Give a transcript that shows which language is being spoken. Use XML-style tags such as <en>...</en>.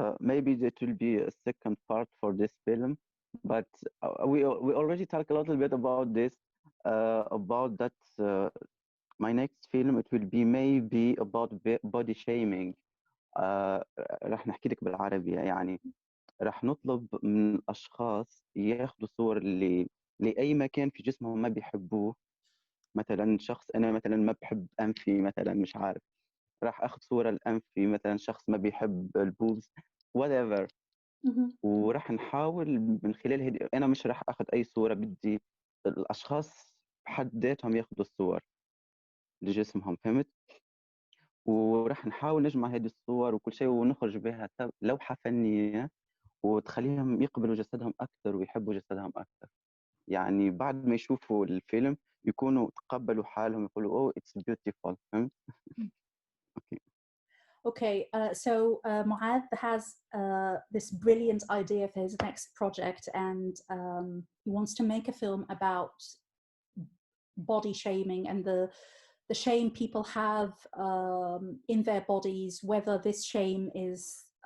<en>Maybe that will be a second part for this film, but we already talked a little bit about this, about that. My next film, it will be maybe about body shaming.</en> <ar>راح نحكي لك بالعربية يعني. راح نطلب من الأشخاص ياخذوا صور لأي مكان في جسمهم ما بيحبوه. مثلا شخص، أنا مثلا ما بحب أنفي مثلا، مش عارف، راح أخذ صورة الأنفي، مثلا شخص ما بيحب البوز</ar> <en>whatever.</en> <ar>وراح نحاول من خلال هذه، أنا مش راح أخذ أي صورة، بدي الأشخاص بحد ذاتهم ياخذوا الصور لجسمهم، فهمت؟ وراح نحاول نجمع هذه الصور وكل شيء ونخرج بها لوحة فنية، وتخليهم يقبلوا جسدهم أكثر ويحبوا جسدهم أكثر. يعني بعد ما يشوفوا الفيلم يكونوا تقبلوا حالهم، يقولوا</ar> <en>oh it's beautiful,</en> <ar>فهمت؟</ar> <en>Okay, so Mouaad has this brilliant idea for his next project, and he wants to make a film about body shaming and the shame people have in their bodies, whether this shame is</en>